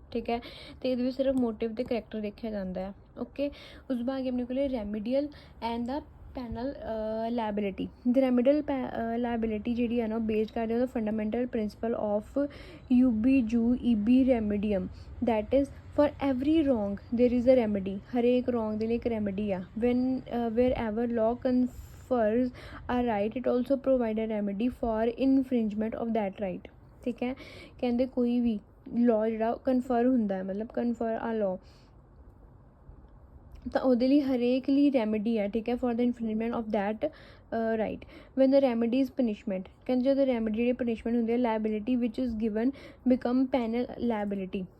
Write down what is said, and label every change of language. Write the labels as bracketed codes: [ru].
[pa] ਠੀਕ ਹੈ, ਅਤੇ ਇਹਦੇ ਵਿੱਚ ਸਿਰਫ ਮੋਟਿਵ ਅਤੇ ਕਰੈਕਟਰ ਦੇਖਿਆ ਜਾਂਦਾ ਹੈ। ਓਕੇ, ਉਸ ਤੋਂ ਬਾਅਦ ਆਪਣੇ ਕੋਲ ਰੈਮੀਡੀਅਲ and ਦਾ panel liability. [en] the remedial liability [pa] ਜਿਹੜੀ ਹੈ ਨਾ ਉਹ ਬੇਸ ਕਰਦੇ ਉਹਦਾ [en] Fundamental principle of ਈਬੀ ਰੈਮੀਡੀਅਮ that is for every wrong there is a remedy. [pa] ਹਰੇਕ ਰੋਂਗ ਦੇ ਲਈ ਇੱਕ ਰੈਮੇਡੀ ਆ [en] Wherever law confers a right, it also provide a remedy for infringement of that right। [hi] ठीक है, कहते [pa] कोई भी law ਜਿਹੜਾ ਕਨਫਰ ਹੁੰਦਾ ਹੈ, ਮਤਲਬ ਕਨਫਰ ਆ law, ਤਾਂ ਉਹਦੇ ਲਈ ਹਰੇਕ ਲਈ ਰੈਮੇਡੀ ਹੈ। ਠੀਕ ਹੈ, [en] For the infringement of that right. When the remedy is punishment, [pa] ਕਹਿੰਦੇ ਜਦੋਂ ਰੈਮੇਡੀ ਜਿਹੜੀ ਪਨਿਸ਼ਮੈਂਟ ਹੁੰਦੀ ਹੈ, [en] Liability which is given become penal liability.